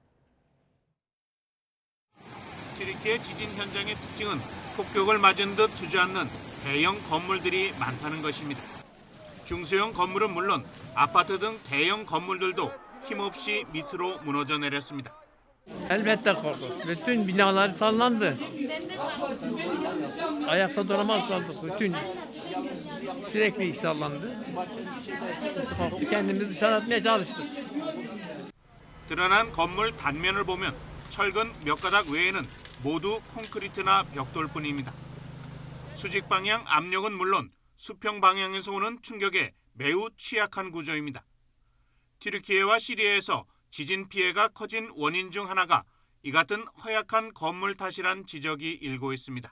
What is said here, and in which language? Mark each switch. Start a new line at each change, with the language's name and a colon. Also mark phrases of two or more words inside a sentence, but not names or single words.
Korean: 튀르키예 지진 현장의 특징은 폭격을 맞은 듯 주저앉는 대형 건물들이 많다는 것입니다. 중소형 건물은 물론 아파트 등 대형 건물들도 힘없이 밑으로 무너져 내렸습니다.
Turkish: Elbette korktuk. Bütün binalar sallandı. Ayakta duramaz kaldık. Bütün sürekli sallandı. Korktuk, kendimizi dışarı atmaya çalıştık.
Korean: 드러난 건물 단면을 보면 철근 몇 가닥 외에는 모두 콘크리트나 벽돌뿐입니다. 수직 방향 압력은 물론 수평 방향에서 오는 충격에 매우 취약한 구조입니다. 튀르키예와 시리아에서 지진 피해가 커진 원인 중 하나가 이 같은 허약한 건물 탓이란 지적이 일고 있습니다.